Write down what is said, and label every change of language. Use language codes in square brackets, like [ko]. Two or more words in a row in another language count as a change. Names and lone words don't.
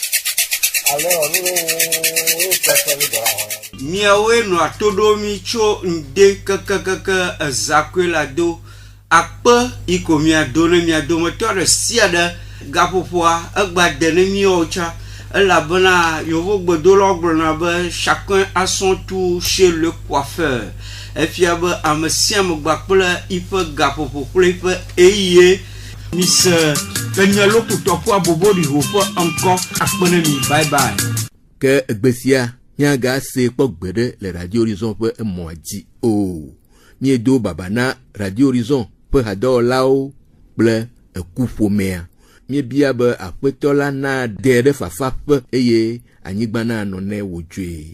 [ee] Miawoe nɔ ato ɖo mi tso ŋde kekekeke ezakoe la do akpe yi ko mia do ne mia dometɔ ɖe sia ɖe gaƒoƒoa egba de ne miawo tsã elabena yevu gbedolawo gblɔna be [fr] chacun a son tour chez le coiffeur [ee] efia be ame sia ame gba kple iƒe gaƒoƒo kple iƒe eye mise enye lokutɔku aboboɖi ho ƒe ŋkɔ akpe ne mi [en] bye bye. [ee] Ke egbe sia miaga se kpɔ gbe ɖe le Radio Horizon ƒe emɔa dzi o miedo baba na Radio Horizon ƒe hadɔwɔlawo kple ekuƒomea miebia be aƒetɔ la na de ɖe fafaƒe eye anyigba na nɔ ne wòdzoe.